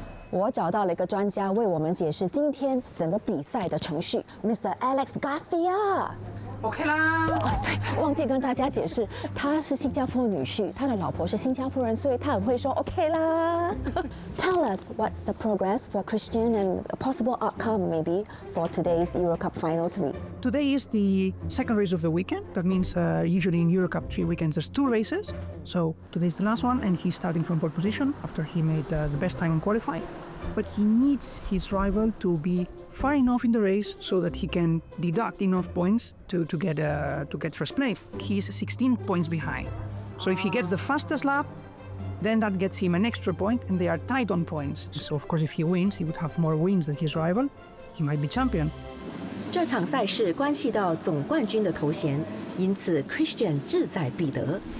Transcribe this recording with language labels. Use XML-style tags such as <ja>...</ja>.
<zh>我找到了一个专家为我们解释今天整个比赛的程序 ，Mr. Alex Garcia。OK 啦。对，忘记跟大家解释，他是新加坡女婿，他的老婆是新加坡人，所以他很会说 OK 啦。</zh> <en>Tell us what's the progress for Christian and a possible outcome maybe for today's Euro Cup Final 3. Today is the second race of the weekend. That means usually in Euro Cup 3 weekends there's 2 races. So today's the last one and he's starting from pole position after he made the best time in qualifying. But he needs his rival to be far enough in the race so that he can deduct enough points to get first place. He's 16 points behind. So if he gets the fastest lap, then that gets him an extra point and they are tied on points. So of course if he wins, he would have more wins than his rival. He might be champion.</en> <zh>这场赛事关系到总冠军的头衔，因此 Christian 志在必得。</zh>